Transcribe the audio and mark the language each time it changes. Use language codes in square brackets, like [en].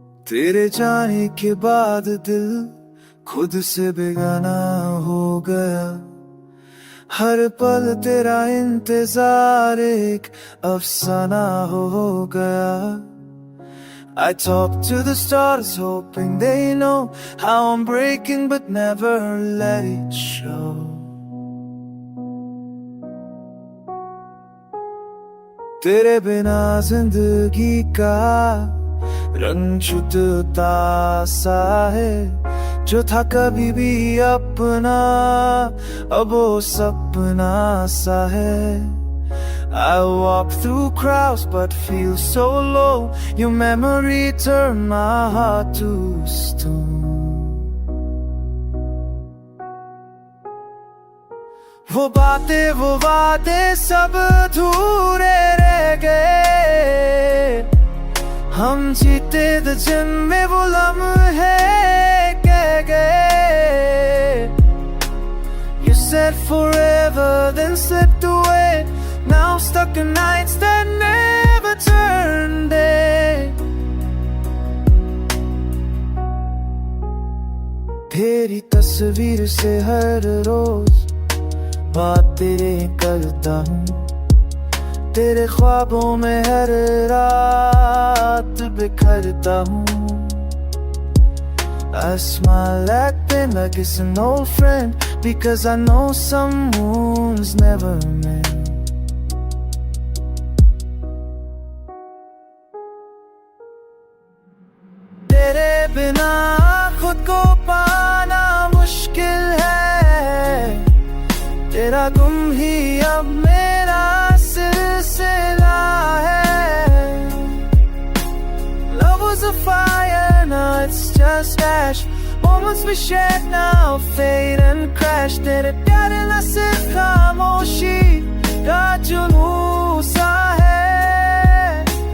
[hi] तेरे जाने के बाद दिल खुद से बेगाना हो गया। हर पल तेरा इंतजार एक अफसाना हो गया। [en] I talk to the stars hoping they know how I'm breaking but never let it show. [hi] तेरे बिना जिंदगी का रंग छुटता सा है। जो था कभी भी अपना अब वो सपना सा है। [en] I walk through crowds but feel so low. Your memory turned my heart to stone. [hi] वो बातें वो वादे सब अधूरे रह गए। हम जीते थे जिनमें वो लम्हे कह गए। [en] You said forever then slipped away. Now stuck in nights that never turn day. [hi] तेरी तस्वीर से हर रोज बात तेरे करता हूँ। तेरे ख्वाबों में हर रात बिखरता हूँ। [en] I smile at them like it's an old friend, because I know some wounds never mend. [hi] तेरे बिना खुद को पाना मुश्किल है। तेरा गुम ही अब मेरा सिलसिला है। [en] Love was a fire, now it's just ash. Moments we shared now fade and crash. [hi] तेरे प्यार ना सिर्फ खामोशी का जुनून सा है।